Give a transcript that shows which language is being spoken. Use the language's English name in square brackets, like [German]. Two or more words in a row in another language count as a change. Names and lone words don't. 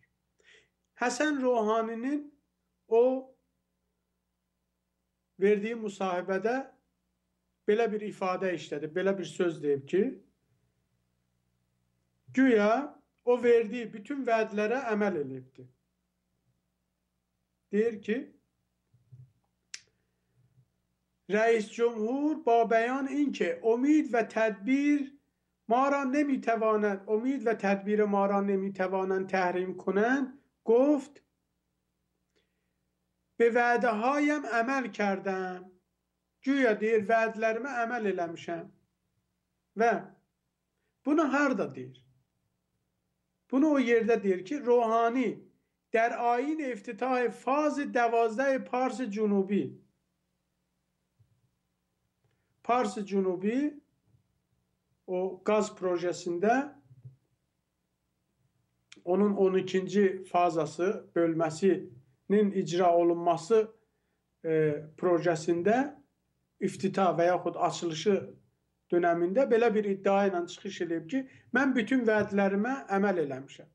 [Azerbaijani] Həsən Rohaninin o verdiyi müsahibədə belə bir ifadə işlədi, belə bir söz deyib ki, güya o verdiği bütün vədlərə əməl edibdir. Deyir ki, [Persian] رئیس جمهور با بیان اینکه امید و تدبیر ما را نمیتوانند تحریم کنند گفت به vədə هایم əməl کردم. [Azerbaijani] Güya deyir vədlərimə əməl eləmişəm. Və bunu harda deyir? Bunu o yerdə deyir ki, [Persian] Ruhani در آیین افتتاح فاز 12 پارس جنوبی [Azerbaijani] o gaz projesində onun 12-ci fazası bölməsinin icra olunması projesində iftita və yaxud açılışı dönəmində belə bir iddia ilə çıxış edib ki, mən bütün vədlərimə əməl eləmişəm.